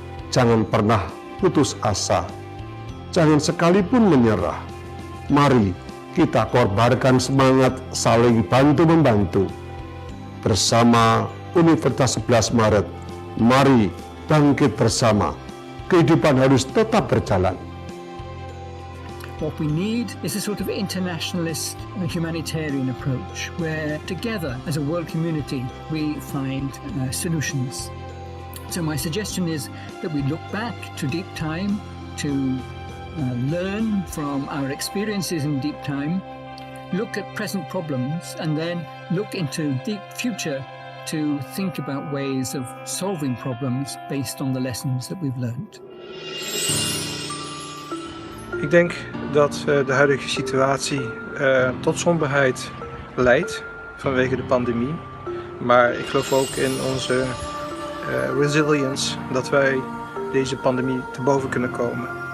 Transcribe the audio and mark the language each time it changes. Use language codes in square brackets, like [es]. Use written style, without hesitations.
[id] Jangan pernah putus asa, jangan sekalipun menyerah. Mari kita korbankan semangat saling bantu-membantu. Bersama Universitas 11 Maret, mari bangkit bersama. Kehidupan harus tetap berjalan. [en] What we need is a sort of internationalist humanitarian approach where together as a world community we find solutions. So my suggestion is that we look back to deep time to learn from our experiences in deep time, look at present problems, and then look into deep future to think about ways of solving problems based on the lessons that we've learned. [nl] Ik denk dat de huidige situatie tot somberheid leidt vanwege de pandemie. Maar ik geloof ook in onze resilience, dat wij deze pandemie te boven kunnen komen.